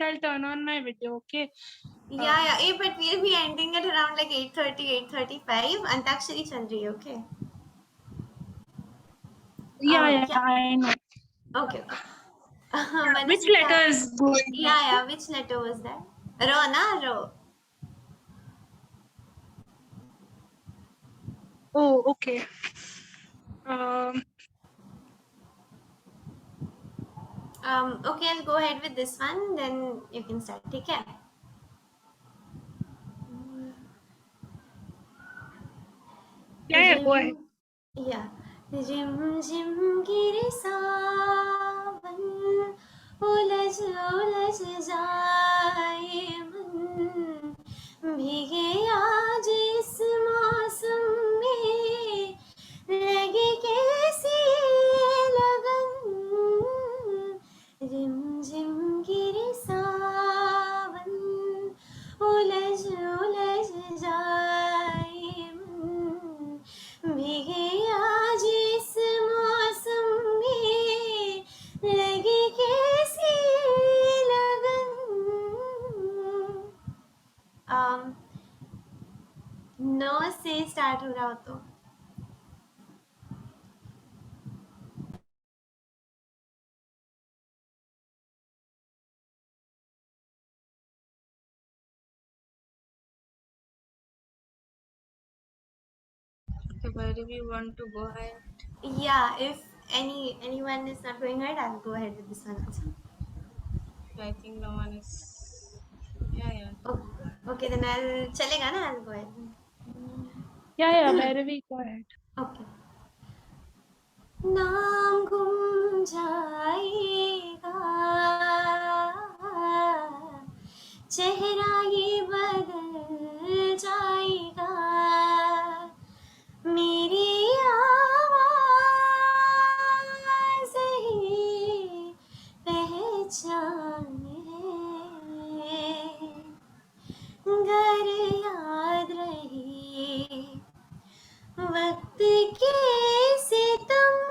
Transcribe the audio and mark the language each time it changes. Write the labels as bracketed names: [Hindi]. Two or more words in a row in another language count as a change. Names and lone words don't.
[English] I'll turn on my video, okay? Yeah. But we'll be ending at around like 8:30, 8:35. [Hindi] अंताक्षरी चल रही है, okay? [English] Yeah, Yeah. I know. Okay. Which Madhusika. letter is going? Yeah. Which letter was that? Ro, na? Ro. Oh, okay. Um, Okay, I'll go ahead with this one. Then you can start. Okay. yeah, go ahead. Yeah. [Hindi] रिम झिम गिरे सावन उलझ उलझ जाए मन भीगे आज इस मौसम में लगे कैसी लगन रिम झिम गिरे सावन उलझ उलझ जाए मन भीगे आज इस मौसम में लगी कैसी लगन नो से स्टार्ट हो रहा हो तो [English] Okay, where do we want to go ahead? yeah, if anyone is not going ahead, I'll go ahead with this one also. I think no one is. Yeah. Okay, then I'll [Hindi] चलेगा ना, [English] I'll go ahead. Yeah, Bhairavi, go ahead. Okay. [Hindi] नाम गुम जाएगा चेहरा ये बदल जाएगा मेरी आवाज़ ही पहचान है घर याद रही वक्त के सितम